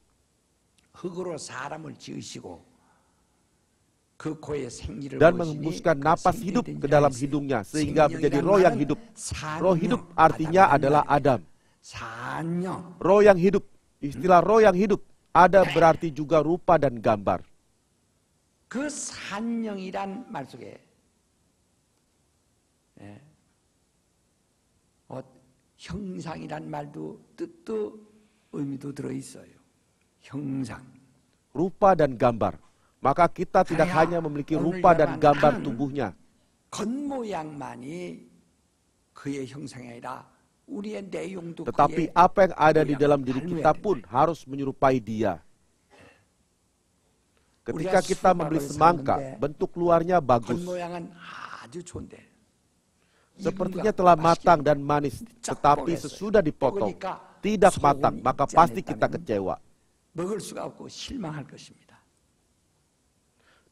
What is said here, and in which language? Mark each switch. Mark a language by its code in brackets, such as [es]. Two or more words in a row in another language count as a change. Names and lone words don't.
[id] Dan menghembuskan napas hidup ke dalam hidungnya, sehingga menjadi roh yang hidup. Roh hidup artinya adalah Adam. Roh yang hidup, istilah roh yang hidup, ada berarti juga rupa dan gambar. [ko] 그 산영이란 말 속에 형상이란 말도 뜻도 의미도 들어 있어요. 형상. [id] Rupa dan gambar. Maka kita tidak hanya memiliki rupa dan gambar tubuhnya. [ko] 겉모양만이 그의 형상이 아니라 우리의 내용도 [id] Tetapi apa yang ada di dalam diri kita pun harus menyerupai dia. Ketika kita membeli semangka, bentuk luarnya bagus. Sepertinya telah matang dan manis, tetapi sesudah dipotong, tidak matang, maka pasti kita kecewa.